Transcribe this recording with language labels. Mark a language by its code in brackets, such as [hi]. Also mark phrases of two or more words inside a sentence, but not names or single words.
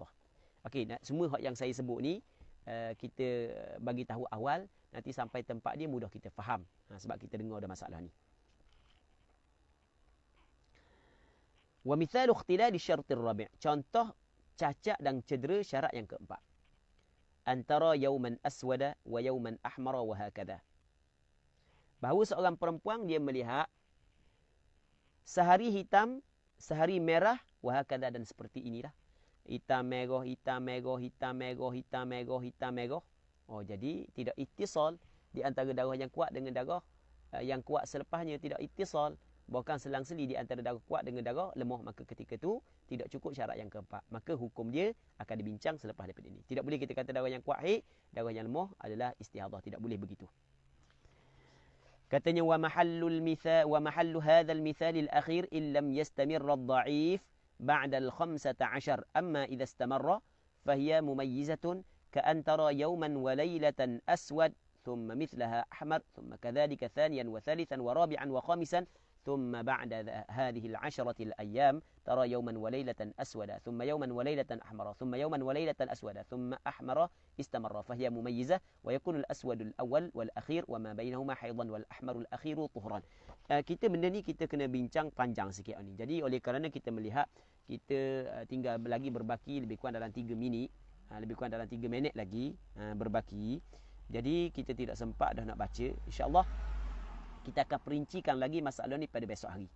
[ms] Okey, semua hak yang saya sebut ni kita bagi tahu awal, nanti sampai tempat dia mudah kita faham. Sebab kita dengar ada masalah ni. [ar] ومثال اختلال الشرط الرابع'. [ms] Contoh cacat dan cedera syarat yang keempat. [ar] أن ترى يوما أسود ويوما أحمر وهكذا. [ms] Bahawa seorang perempuan dia melihat sehari hitam, sehari merah, wahakada, dan seperti inilah. Hitam merah, hitam merah, hitam merah, hitam merah, hitam merah. Oh, jadi tidak ittisal di antara darah yang kuat dengan darah yang kuat selepasnya, tidak ittisal. Bahkan selang-seli di antara darah kuat dengan darah lemah, maka ketika itu tidak cukup syarat yang keempat. Maka hukum dia akan dibincang selepas daripada ini. Tidak boleh kita kata darah yang kuat haid, darah yang lemah adalah istihadah. Tidak boleh begitu. Katanya [ar] ومحل هذا المثال الأخير إن لم يستمر الضعيف بعد الـ15. أما إذا استمر فهي مميزة كأن ترى يوما وليلة أسود ثم مثلها أحمر ثم كذلك ثانيا وثالثا ورابعا وخامسا ثم بعد هذه العشرة الأيام ترى يوما وليلة أسودا ثم يوما وليلة أحمر ثم يوما وليلة أسودا ثم أحمر استمر فهي مميزة ويكون الأسود الأول والأخير وما بينهما حيضا والأحمر الأخير طهرا. [ms] Kita benda ni kita kena bincang panjang sikit ni. Jadi oleh kerana kita melihat kita tinggal lagi berbaki lebih kurang dalam 3 minit, lebih kurang dalam 3 minit lagi berbaki. Jadi kita tidak sempat dah nak baca. InsyaAllah kita akan perincikan lagi masalah ni pada besok hari.